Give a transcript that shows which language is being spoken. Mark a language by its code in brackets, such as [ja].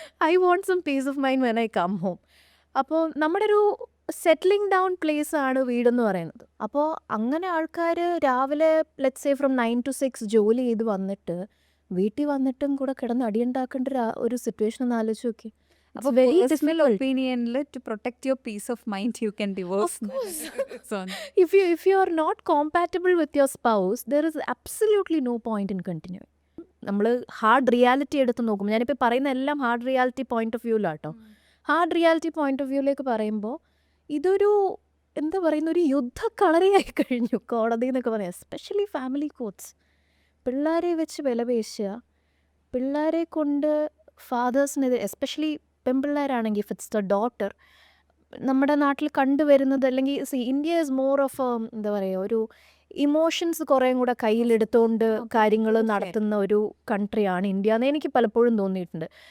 [en] I want some peace of mind when I come home. [ml] അപ്പോൾ നമ്മുടെ ഒരു settling down place ആണ് വീടെന്ന് പറയുന്നത്. അപ്പോൾ അങ്ങനെ ആൾക്കാർ രാവിലെ ലെറ്റ്സ് സേ ഫ്രം 9 to 6 ജോലി ചെയ്ത് വന്നിട്ട് വീട്ടിൽ വന്നിട്ടും കൂടെ കിടന്ന് അടിയുണ്ടാക്കേണ്ട ഒരു സിറ്റുവേഷൻ ഒന്ന് ആലോചിച്ച് നോക്കി. [en] അപ്പോൾ very difficult ഒപ്പീനിയനിൽ to protect your peace of mind you can divorce. If you are not compatible with your spouse, there is absolutely no point in continuing. [ml] നമ്മൾ ഹാർഡ് റിയാലിറ്റി എടുത്ത് നോക്കുമ്പോൾ, ഞാനിപ്പോൾ പറയുന്ന എല്ലാം hard reality point of വ്യൂവിലാട്ടോ. Hard reality point of വ്യൂവിലേക്ക് പറയുമ്പോൾ ഇതൊരു എന്താ പറയുന്ന ഒരു യുദ്ധക്കളറിയായി കഴിഞ്ഞു കോടതി എന്നൊക്കെ പറയാം. Especially family courts. പിള്ളേരെ വെച്ച് വിലപേശുക, പിള്ളേരെ കൊണ്ട് ഫാദേഴ്സിനെതിരെ, especially പെൺപിള്ളേരാണെങ്കിൽ [en] if it's the daughter, [ml] നമ്മുടെ നാട്ടിൽ കണ്ടുവരുന്നത്, അല്ലെങ്കിൽ [en] India is more of [ml] എന്താ പറയുക, ഒരു ഇമോഷൻസ് കുറേ കൂടെ കയ്യിലെടുത്തുകൊണ്ട് കാര്യങ്ങൾ നടത്തുന്ന ഒരു കൺട്രിയാണ് ഇന്ത്യ എന്ന് എനിക്ക് പലപ്പോഴും തോന്നിയിട്ടുണ്ട്.